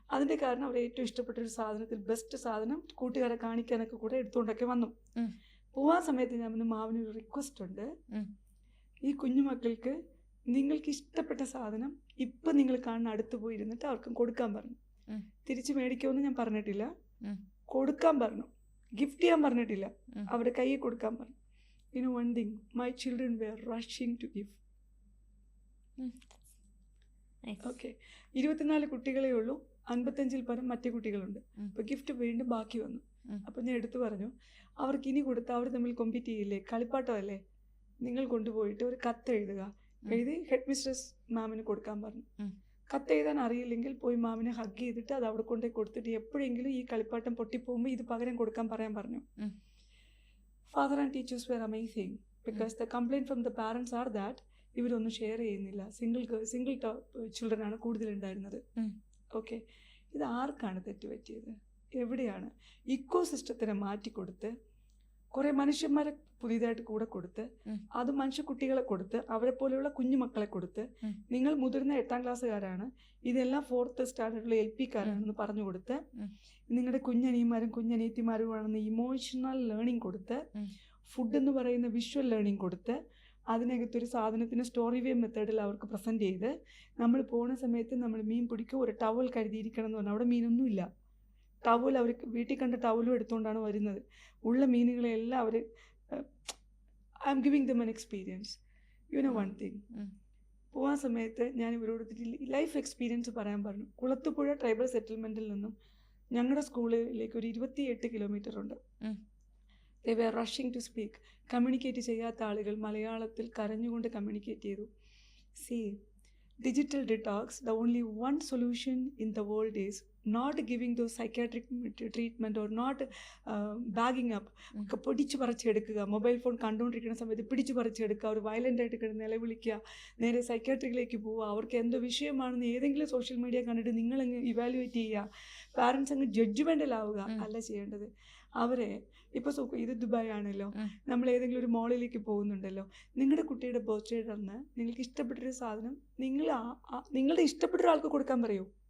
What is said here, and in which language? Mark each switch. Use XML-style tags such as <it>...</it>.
<ml>അതിൻ്റെ കാരണം അവർ ഏറ്റവും ഇഷ്ടപ്പെട്ട ഒരു സാധനത്തിൽ ബെസ്റ്റ് സാധനം കൂട്ടുകാരെ കാണിക്കാനൊക്കെ കൂടെ എടുത്തുകൊണ്ടൊക്കെ വന്നു. ഉം. പോവാൻ സമയത്ത് ഞാൻ പറഞ്ഞു, മാവിനൊരു റിക്വസ്റ്റ് ഉണ്ട്, ഉം. ഈ കുഞ്ഞുമക്കൾക്ക് നിങ്ങൾക്ക് ഇഷ്ടപ്പെട്ട സാധനം ഇപ്പം നിങ്ങൾ കാണുന്ന അടുത്ത് പോയി ഇരുന്നിട്ട് അവർക്കും കൊടുക്കാൻ പറഞ്ഞു. ഉം. തിരിച്ച് മേടിക്കുമെന്ന് ഞാൻ പറഞ്ഞിട്ടില്ല, ഉം. കൊടുക്കാൻ പറഞ്ഞു. ഗിഫ്റ്റ് ചെയ്യാൻ പറഞ്ഞിട്ടില്ല, ഉം. അവരുടെ കയ്യിൽ കൊടുക്കാൻ പറഞ്ഞു.</ml> <en>You know one thing, my children were rushing to give. Hmm. Nice.</en> <ml>ഓക്കെ, 24 കുട്ടികളേ ഉള്ളൂ, 55-ൽ പരം മറ്റു കുട്ടികളുണ്ട്. ഉം. അപ്പോൾ ഗിഫ്റ്റ് വീണ്ടും ബാക്കി വന്നു. ഉം. അപ്പോൾ ഞാൻ എടുത്തു പറഞ്ഞു, അവർക്ക് ഇനി കൊടുത്താൽ അവർ തമ്മിൽ കോമ്പീറ്റ് ചെയ്യില്ലേ, കളിപ്പാട്ടമല്ലേ, നിങ്ങൾ കൊണ്ടുപോയിട്ട് ഒരു കത്ത് എഴുതുക, എഴുതി ഹെഡ് മിസ്ട്രസ് മാമിന് കൊടുക്കാൻ പറഞ്ഞു. ഉം. കത്ത് എഴുതാൻ അറിയില്ലെങ്കിൽ പോയി മാമിനെ ഹഗ് ചെയ്തിട്ട് അത് അവിടെ കൊണ്ടേ കൊടുത്തിട്ട് എപ്പോഴെങ്കിലും ഈ കളിപ്പാട്ടം പൊട്ടിപ്പോകുമ്പോൾ ഇത് പകരം കൊടുക്കാൻ പറയാൻ പറഞ്ഞു. ഉം.</ml> <en>Father and teachers were amazing because the complaint from the parents are that</en> <ml>ഇവരൊന്നും ഷെയർ ചെയ്യുന്നില്ല, സിംഗിൾ ചിൽഡ്രൻ ആണ് കൂടുതലുണ്ടായിരുന്നത്. ഉം. ഓക്കെ, ഇത് ആർക്കാണ് തെറ്റുപറ്റിയത്? എവിടെയാണ്? ഇക്കോ സിസ്റ്റത്തിനെ മാറ്റിക്കൊടുത്ത് കുറേ മനുഷ്യന്മാരെ പുതിയതായിട്ട് കൂടെ കൊടുത്ത് ഉം. അത് മനുഷ്യ കുട്ടികളെ കൊടുത്ത് അവരെ പോലെയുള്ള കുഞ്ഞുമക്കളെ കൊടുത്ത് ഉം. നിങ്ങൾ മുതിർന്ന 8ാം ക്ലാസ്സുകാരാണ്, ഇതെല്ലാം 4th സ്റ്റാൻഡേർഡിലെ LP-കാരാണെന്ന് പറഞ്ഞു കൊടുത്ത് ഉം. നിങ്ങളുടെ കുഞ്ഞനിയന്മാരും കുഞ്ഞനിയത്തിമാരുമാണെന്ന് ഇമോഷണൽ ലേണിംഗ് കൊടുത്ത് ഉം. ഫുഡ് എന്ന് പറയുന്ന വിഷ്വൽ ലേണിംഗ് കൊടുത്ത് അതിനകത്തൊരു സാധനത്തിന് സ്റ്റോറി വേ മെത്തേഡിൽ അവർക്ക് പ്രസൻറ്റ് ചെയ്ത് നമ്മൾ പോണ സമയത്ത് നമ്മൾ മീൻ പിടിക്കുക ഒരു ടവൽ കരുതിയിരിക്കണം എന്ന് പറഞ്ഞാൽ അവിടെ മീനൊന്നുമില്ല. ടവൽ അവർ വീട്ടിൽ കണ്ട ടവലും എടുത്തുകൊണ്ടാണ് വരുന്നത്. ഉള്ള മീനുകളെല്ലാം അവർ</ml> <en>I am giving them an experience. You know one thing, hmm.</en> <ml>പോകാൻ സമയത്ത് ഞാൻ ഇവരോട് ലൈഫ് എക്സ്പീരിയൻസ് പറയാൻ പറഞ്ഞു. കുളത്തുപുഴ ട്രൈബൽ സെറ്റിൽമെൻറ്റിൽ നിന്നും ഞങ്ങളുടെ സ്കൂളിലേക്ക് ഒരു 28 കിലോമീറ്റർ ഉണ്ട്. ഉം.</ml> <en>They were rushing to speak.</en> <ml>Communicate ചെയ്യാത്ത ആളുകൾ മലയാളത്തിൽ കരഞ്ഞുകൊണ്ട് കമ്മ്യൂണിക്കേറ്റ് ചെയ്തു.</ml> <en>See, digital detox, the only one solution in the world is not giving those psychiatric treatment or not bagging up.</en> <ml>പിടിച്ചു പറിച്ചെടുക്കുക, മൊബൈൽ ഫോൺ കണ്ടുകൊണ്ടിരിക്കുന്ന സമയത്ത് പിടിച്ചു പറിച്ചെടുക്കുക, അവർ വയലൻ്റായിട്ട് കിടന്ന് നിലവിളിക്കുക, നേരെ സൈക്കാട്രിക്കിലേക്ക് പോവുക, അവർക്ക് എന്തോ വിഷയമാണെന്ന് ഏതെങ്കിലും സോഷ്യൽ മീഡിയ കണ്ടിട്ട് നിങ്ങളങ്ങ് ഇവാലുവേറ്റ് ചെയ്യുക, പാരൻസ് അങ്ങ് ജഡ്ജ്മെൻ്റലാവുക അല്ല ചെയ്യേണ്ടത്. അവരെ ഇപ്പോൾ ഇത് ദുബായ് ആണല്ലോ, നമ്മൾ ഏതെങ്കിലും ഒരു മോളിലേക്ക് പോകുന്നുണ്ടല്ലോ, നിങ്ങളുടെ കുട്ടിയുടെ ബർത്ത്ഡേയുടെ അന്ന് നിങ്ങൾക്ക് ഇഷ്ടപ്പെട്ടൊരു സാധനം നിങ്ങളുടെ ഇഷ്ടപ്പെട്ട ഒരാൾക്ക് കൊടുക്കാൻ പറയൂ.</ml>